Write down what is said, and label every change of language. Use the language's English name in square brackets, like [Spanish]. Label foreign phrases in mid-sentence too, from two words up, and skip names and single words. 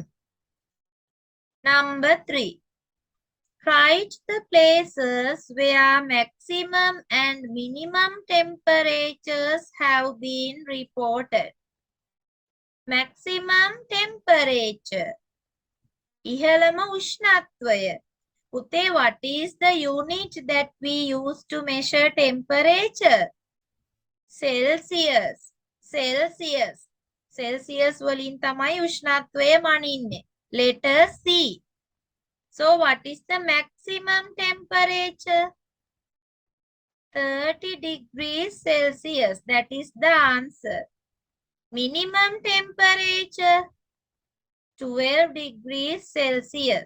[English] Number 3. Write the places where maximum and minimum temperatures have been reported. Maximum temperature. [Sinhala] ඉහළම උෂ්ණත්වය. [English] Pute, what is the unit that we use to measure temperature? Celsius. Celsius. [Sinhala] Celsius වලින් තමයි උෂ්ණත්වය මනින්නේ. [English] Letter C. So what is the maximum temperature? 30 degrees Celsius. That is the answer. Minimum temperature 12 degrees Celsius.